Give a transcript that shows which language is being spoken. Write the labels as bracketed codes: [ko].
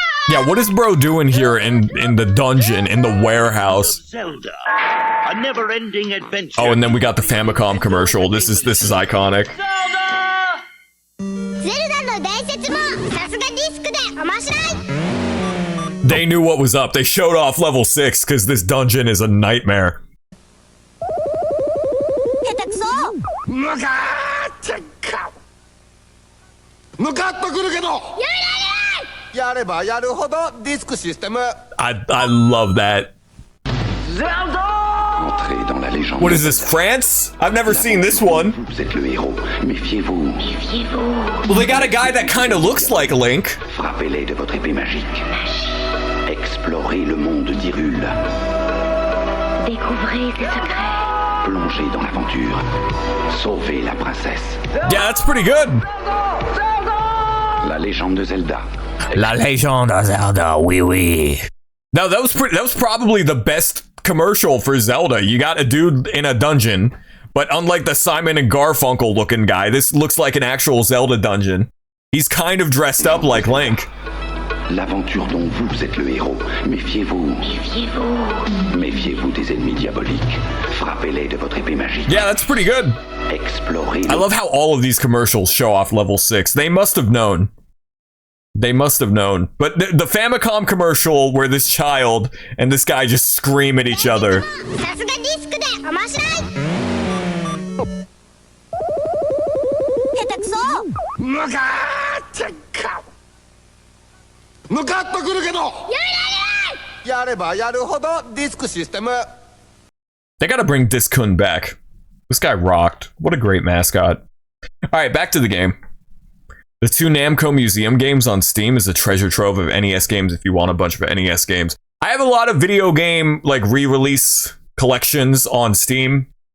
[en] Yeah, what is bro doing here in the dungeon, in the warehouse? Zelda. A never-ending adventure. Oh, and then we got the Famicom commercial. This is iconic. Zelda! [ja] ゼルダの伝説もさすがディスクで面白い [en] They knew what was up. They showed off level 6 because this dungeon is a nightmare. [ja] 下手くそ向かってか向かってくるけどやればやるほどディスクシステム [en] I love that. [fr] Entrez dans la légende. [en] What is this, France? I've never seen this one. [fr] Vous êtes le héros. Méfiez-vous. [en] Well, they got a guy that kind of looks like Link. [fr] Frappez-les de votre épée magique. Explorez le monde d'Hyrule. Découvrez ses secrets Plongez dans l'aventure. Sauvez la princesse. [en] Yeah, that's pretty good. [fr] La légende de Zelda. La légende de Zelda, oui, oui. [en] Now that was probably the best commercial for Zelda. You got a dude in a dungeon, but unlike the Simon and Garfunkel looking guy, this looks like an actual Zelda dungeon. He's kind of dressed up like Link. [fr] L'aventure dont vous êtes le héros. Méfiez-vous. Méfiez-vous des ennemis diaboliques. Frappez-les de votre épée magique. [en] Yeah, that's pretty good. [fr] Explorez. [en] I love how all of these commercials show off level 6. They must have known. They must have known. But the Famicom commercial where this child and this guy just scream at each other. [ja] さすがディスクで面白い下手くそ向かってか向かってくるけど [en] They gotta bring Disc-kun back. This guy rocked. What a great mascot. Alright, back to the game. The 2 Namco Museum games on Steam is a treasure trove of NES games if you want a bunch of NES games. I have a lot of video game, like, re-release collections on Steam.